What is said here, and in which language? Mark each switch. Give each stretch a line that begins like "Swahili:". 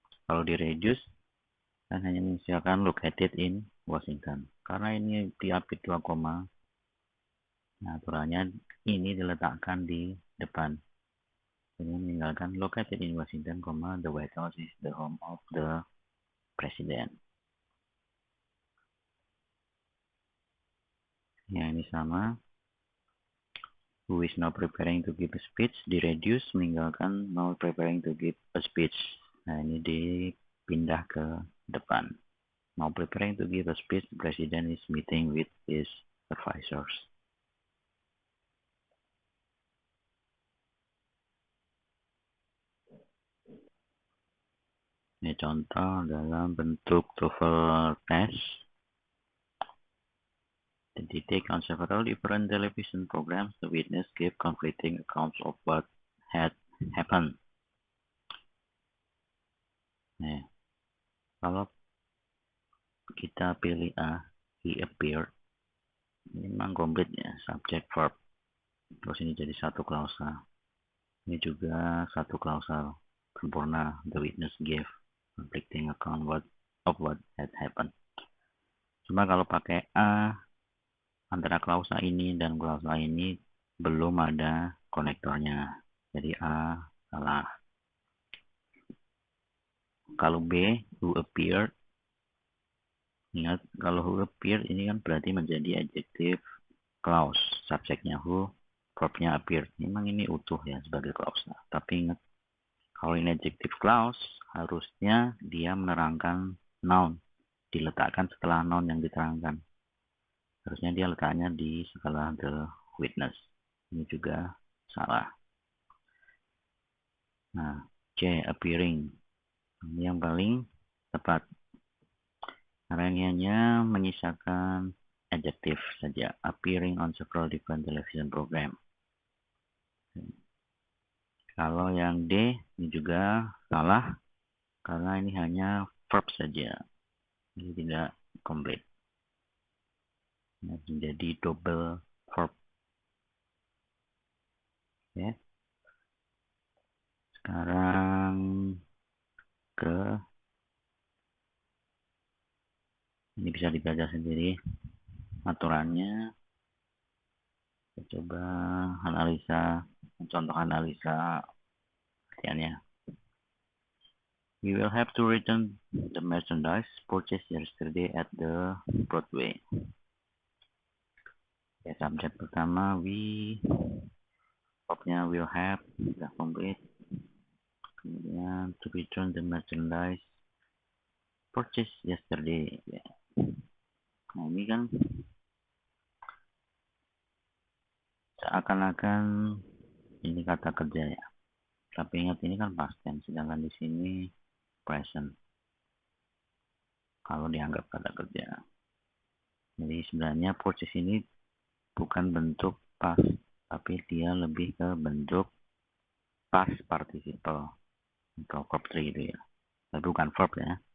Indonesian: Kalau di-reduce, kan hanya misalkan
English: located in Washington.
Indonesian: Karena ini diapit 2 koma, nah aturannya ini diletakkan di depan. Jadi meninggalkan
English: located in Washington, the White House is the home of the president.
Indonesian: Ya, ini sama.
English: Who is now preparing to give a speech,
Indonesian: di-reduce, meninggalkan
English: now preparing to give a speech.
Indonesian: Nah, ini dipindah ke depan.
English: Now preparing to give a speech, the president is meeting with his advisors.
Indonesian: Ini contoh dalam bentuk TOEFL test.
English: The take on several different television programs, the witness gave conflicting accounts of what had happened.
Indonesian: Nah, kalau kita pilih A,
English: he appeared,
Indonesian: ini memang komplit ya, subject verb. Terus ini jadi satu klausa. Ini juga satu klausa sempurna.
English: The witness gave conflicting account of what had happened.
Indonesian: Cuma kalau pakai A, antara klausa ini dan klausa ini belum ada konektornya. Jadi A salah. Kalau B,
English: who appeared.
Indonesian: Ingat, kalau who appeared ini kan berarti menjadi adjective clause. Subjeknya who, verbnya appeared. Memang ini utuh ya sebagai klausa. Tapi ingat, kalau ini adjective clause, harusnya dia menerangkan noun. Diletakkan setelah noun yang diterangkan. Harusnya dia letaknya di setelah the witness. Ini juga salah. Nah, C, appearing. Ini yang paling tepat. Karena ini hanya menyisakan adjective saja.
English: Appearing on several different television program.
Indonesian: Kalau yang D, ini juga salah. Karena ini hanya verb saja. Ini tidak komplit. Menjadi double verb. Oke. Sekarang ke ini bisa dibaca sendiri aturannya. Kita coba analisa, contoh analisa artiannya.
English: We will have to return the merchandise purchased yesterday at the Broadway.
Indonesian: Ya, subjek pertama we, verbnya will have, sudah komplit. Kemudian
English: to return the merchandise purchased yesterday.
Indonesian: Ya. Nah ini kan seakan-akan ini kata kerja ya. Tapi ingat ini kan past tense, sedangkan di sini present. Kalau dianggap kata kerja. Jadi sebenarnya purchase ini bukan bentuk past, tapi dia lebih ke bentuk past participle atau verb 3 itu ya. Tapi bukan verb ya.